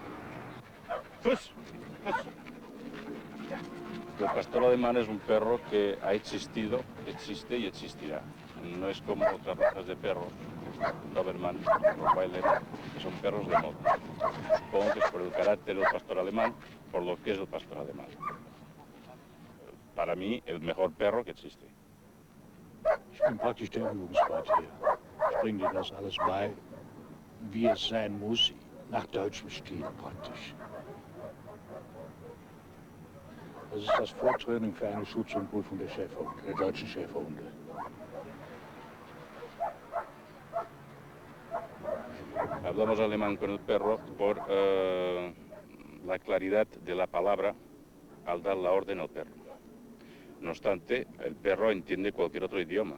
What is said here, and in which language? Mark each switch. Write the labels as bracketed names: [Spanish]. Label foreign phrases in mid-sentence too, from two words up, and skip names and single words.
[Spanish] El pastor alemán es un perro que ha existido, existe y existirá. No es como otras razas de perros, Doberman, Rottweiler, que son perros de moda. Supongo que es por el carácter del pastor alemán, por lo que es el pastor alemán. Para mí, el mejor perro que existe. [German] Ich bin praktisch der Übungsrat hier. Ich bringe dir das alles bei, wie es sein muss, nach deutschem Stil praktisch. Das ist das Vortraining für eine Schutz- und Prüfung der Schäferhunde, der deutschen Schäferhunde. [Spanish] Hablamos alemán con el perro por la claridad de la palabra al dar la orden al perro. No obstante, el perro entiende cualquier otro idioma.